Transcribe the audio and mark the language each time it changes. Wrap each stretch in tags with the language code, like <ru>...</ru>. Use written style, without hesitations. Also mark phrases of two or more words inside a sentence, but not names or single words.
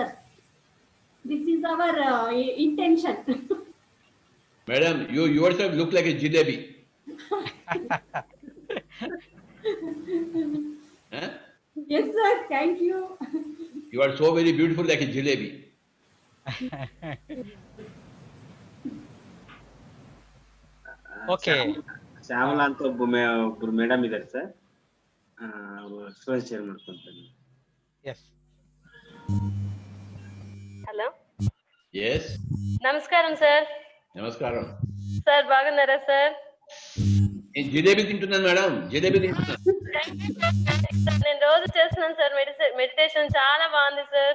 <en>This is our intention. Madam, you yourself look like a jilebi. Huh? Yes, sir. Thank you. You are so very beautiful like a jilebi. Okay.</en> <kn>ಶ್ಯಾಮಲಾ ಅಂತ ಒಬ್ರು ಮೇಡಮ್ ಇದಾರೆ ಸರ್,</kn> <en>story share</en> <kn>ಮಾಡ್ಕೊಂತಾರೆ.</kn> <en>Yes.</en> <te>హలో.</te> <en>Yes.</en> <te>నమస్కారం సార్. నమస్కారం. సార్ బాగున్నారా సార్? నేను జిలేబీ తింటున్నాను మేడం, జిలేబీ తింటున్నాను. నేను రోజు చేస్తున్నాను సార్ మెడిటేషన్, చాలా బాగుంది సార్.</te>